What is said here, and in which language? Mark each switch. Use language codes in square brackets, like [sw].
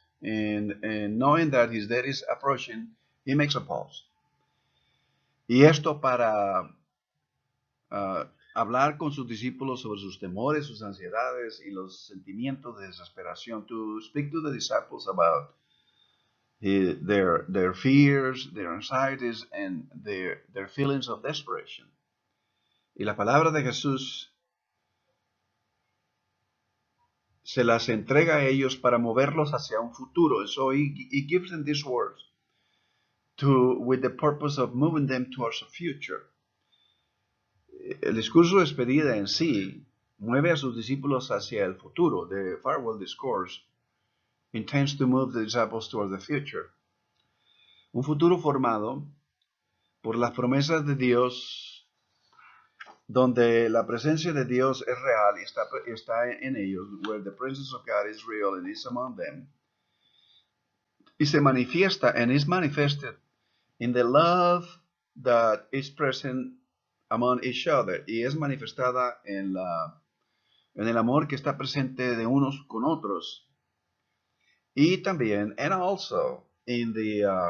[en] And knowing that his death is approaching, he makes a pause. [es] Y esto para hablar con sus discípulos sobre sus temores, sus ansiedades y los sentimientos de desesperación. [en] To speak to the disciples about their fears, their anxieties, and their feelings of desperation. [es] Y la palabra de Jesús se las entrega a ellos para moverlos hacia un futuro. [en] So he gives them these words with the purpose of moving them towards a future. [es] El discurso de despedida en sí mueve a sus discípulos hacia el futuro. [en] The farewell discourse intends to move the disciples towards the future. [es] Un futuro formado por las promesas de Dios, donde la presencia de Dios es real y está en ellos, [en] where the presence of God is real and is among them, [es] y se manifiesta [en] and is manifested in the love that is present among each other, [es] y es manifestada en el amor que está presente de unos con otros, y también, [en] and also, in the